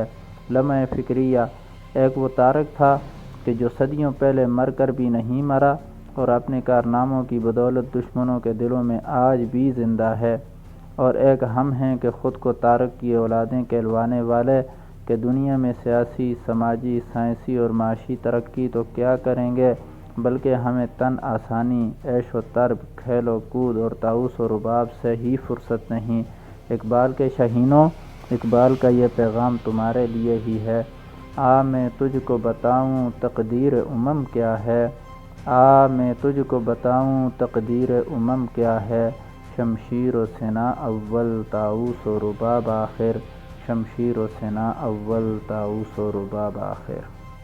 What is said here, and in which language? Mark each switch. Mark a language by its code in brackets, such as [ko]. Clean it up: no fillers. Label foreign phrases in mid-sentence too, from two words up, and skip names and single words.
[ur] لمحہ فکریہ، ایک وہ طارق تھا کہ جو صدیوں پہلے مر کر بھی نہیں مرا اور اپنے کارناموں کی بدولت دشمنوں کے دلوں میں آج بھی زندہ ہے، اور ایک ہم ہیں کہ خود کو طارق کی اولادیں کہلوانے والے کہ دنیا میں سیاسی، سماجی، سائنسی اور معاشی ترقی تو کیا کریں گے بلکہ ہمیں تن آسانی، عیش و طرب، کھیل و کود اور طاؤس و رباب سے ہی فرصت نہیں۔ اقبال کے شاہینوں، اقبال کا یہ پیغام تمہارے لیے ہی ہے۔ آ میں تجھ کو بتاؤں تقدیر امم کیا ہے، آ میں تجھ کو بتاؤں تقدیر امم کیا ہے، شمشیر و سنا اول طاؤس و رباب آخر، شمشیر و سنا اول طاؤس و رباب آخر۔